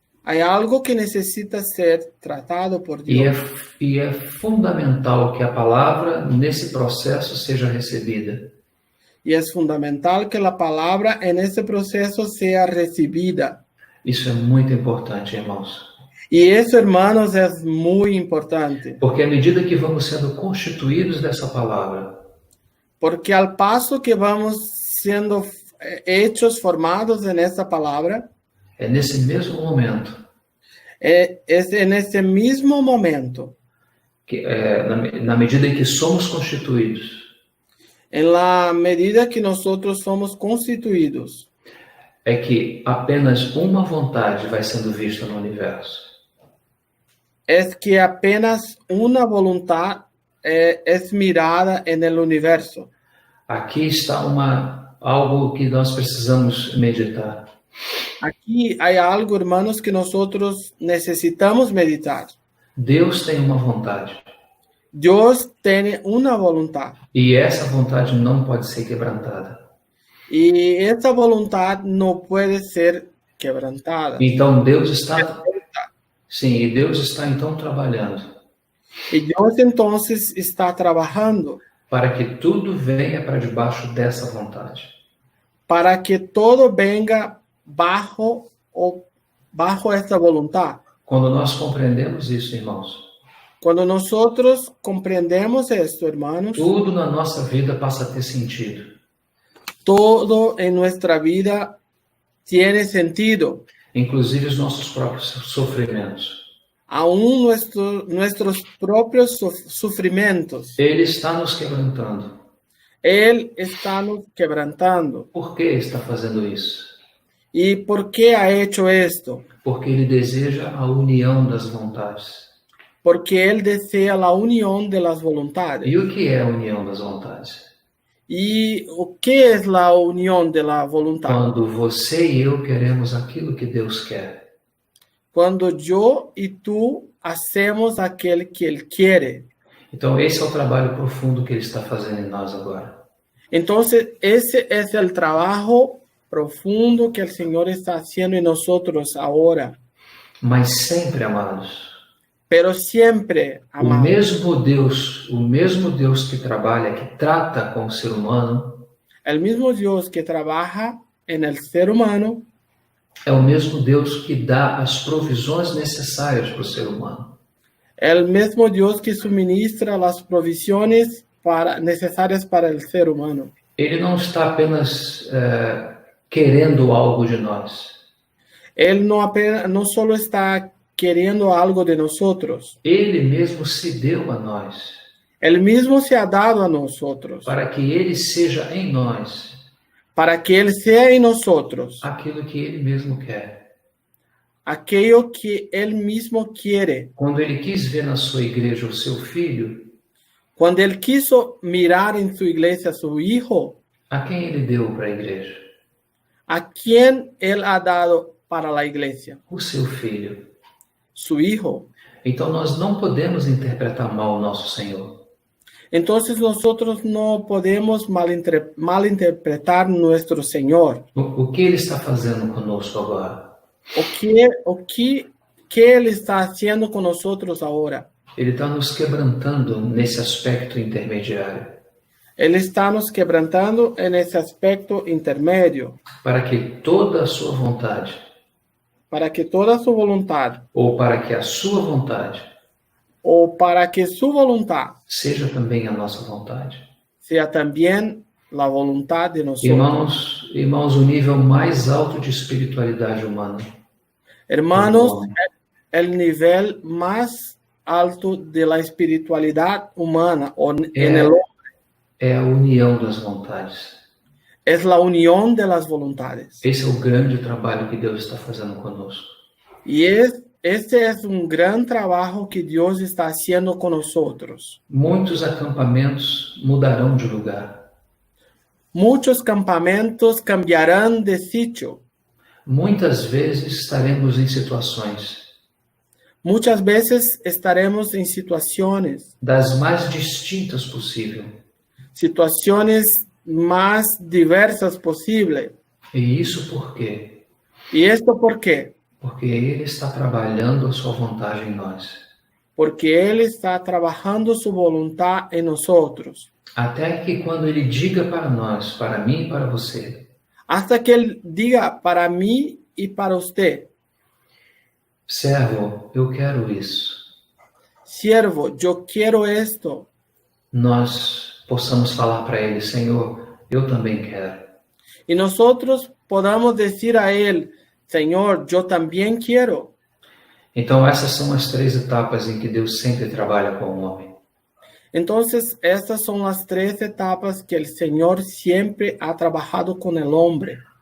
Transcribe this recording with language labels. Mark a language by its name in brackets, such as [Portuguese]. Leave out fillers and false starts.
[Spanish] hay algo que necesita ser tratado por Dios. [Portuguese] E é fundamental que a palavra, nesse processo, seja recebida. [Spanish] Y es fundamental que la palabra en ese proceso sea recibida. [Portuguese] Isso é muito importante, irmãos. [Spanish] Y eso, hermanos, es muy importante. [Portuguese] Porque à medida que vamos sendo constituídos dessa palavra, [Spanish] Porque al paso que vamos siendo hechos, formados en esa palabra, [Portuguese] é nesse mesmo momento [Spanish] es en ese mismo momento, [Portuguese] que, na medida em que somos constituídos, [Spanish] en la medida que nosotros somos constituidos, [Portuguese] é que apenas uma vontade vai sendo vista no universo. [Spanish] es que apenas una voluntad es mirada en el universo. [Portuguese] Aqui está algo que nós precisamos meditar. [Spanish] Aquí hay algo, hermanos, que nosotros necesitamos meditar. [Portuguese] Deus tem uma vontade. [Spanish] Dios tiene una voluntad. [Portuguese] E essa vontade não pode ser quebrantada. [Spanish] Y esa voluntad no puede ser quebrantada. [Portuguese] Então Deus está... Sim, e Deus está então trabalhando. [Spanish] Y Dios entonces está trabajando [Portuguese] para que tudo venha para debaixo dessa vontade. [Spanish] para que todo venga bajo esta voluntad. [Portuguese] Quando nós compreendemos isso, irmãos, [Spanish] Cuando nosotros comprendemos esto, hermanos, [Portuguese] tudo na nossa vida passa a ter sentido. [Spanish] todo en nuestra vida tiene sentido. [Portuguese] Inclusive os nossos próprios sofrimentos. [Spanish] Aún nuestros propios sufrimientos. [Portuguese] Ele está nos quebrantando. [Spanish] Él está nos quebrantando. [Portuguese] Por que está fazendo isso? [Spanish] ¿Y por qué ha hecho esto? [Portuguese] Porque ele deseja a união das vontades. [Spanish] Porque Él desea la unión de las voluntades. [Portuguese] E o que é a união das vontades? [Spanish] ¿Y qué es la unión de la voluntad? [Portuguese] Quando você e eu queremos aquilo que Deus quer. [Spanish] Cuando yo y tú hacemos aquel que Él quiere. [Portuguese] Então esse é o trabalho profundo que ele está fazendo em nós agora. [Spanish] Entonces, ese es el trabajo profundo que el Señor está haciendo en nosotros ahora. [Portuguese] Mas sempre, amados, [Spanish] Pero siempre, [Portuguese] o mesmo Deus que trabalha, que trata com o ser humano, [Spanish] el mismo Dios que trabaja en el ser humano, [Portuguese] é o mesmo Deus que dá as provisões necessárias para o ser humano. [Spanish] el mismo Dios que suministra las provisiones necesarias para el ser humano. [Portuguese] Ele não está apenas querendo algo de nós. [Spanish] Él no solo está queriendo algo de nosotros. [Portuguese] Ele mesmo se deu a nós. [Spanish] Él mismo se ha dado a nosotros. [Portuguese] Para que ele seja em nós. [Spanish] Para que Él sea en nosotros. [Portuguese] Aquilo que ele mesmo quer. [Spanish] Aquello que Él mismo quiere. [Portuguese] Quando ele quis ver na sua igreja o seu filho. [Spanish] Cuando Él quiso mirar en su iglesia a su hijo. [Portuguese] A quem ele deu para a igreja? [Spanish] ¿A quién Él ha dado para la iglesia? [Portuguese] O seu filho. [Spanish] Su hijo. [Portuguese] Então nós não podemos interpretar mal o nosso Senhor. [Spanish] Entonces nosotros no podemos malinterpretar nuestro Señor. [Portuguese] O que ele está fazendo conosco agora? O que [Spanish] Ele está haciendo con nosotros ahora? [Portuguese] Ele está nos quebrantando nesse aspecto intermediário. [Spanish] Él está nos quebrantando en ese aspecto intermedio. [Portuguese] Para que toda a sua vontade. [Spanish] Para que toda su voluntad. [Portuguese] Ou para que a sua vontade. [Spanish] O para que su voluntad. [Portuguese] Seja também a nossa vontade. [Spanish] Sea también la voluntad de nosotros. [Portuguese] Irmãos, o nível mais alto de espiritualidade humana. [Spanish] Hermanos, el nivel más alto de la espiritualidad humana en el hombre. [Portuguese] É a união das vontades. [Spanish] Es la unión de las voluntades. [Portuguese] Esse é o grande trabalho que Deus está fazendo conosco. [Spanish] Y este es un gran trabajo que Dios está haciendo con nosotros. [Portuguese] Muitos acampamentos mudarão de lugar. [Spanish] Muchos campamentos cambiarán de sitio. [Portuguese] Muitas vezes estaremos em situações. [Spanish] Muchas veces estaremos en situaciones. [Portuguese] Das mais distintas possível. [Spanish] Situaciones más diversas posible. [Portuguese] E isso por quê? [Spanish] ¿Y esto por qué? [Portuguese] Porque Ele está trabalhando a sua vontade em nós. [Spanish] Porque Él está trabajando su voluntad en nosotros. [Portuguese] Até que quando Ele diga para nós, para mim e para você. [Spanish] Hasta que Él diga para mí y para usted. [Portuguese] Servo, eu quero isso. [Spanish] Siervo, yo quiero esto. [Portuguese] Nós possamos falar para Ele, Senhor, eu também quero. [Spanish] Y nosotros podamos decir a Él, Señor, yo también quiero. [Portuguese] Então essas são as 3 etapas em que Deus sempre trabalha com o homem. [Spanish] Entonces, estas son las 3 etapas que el Señor siempre ha trabajado con el hombre.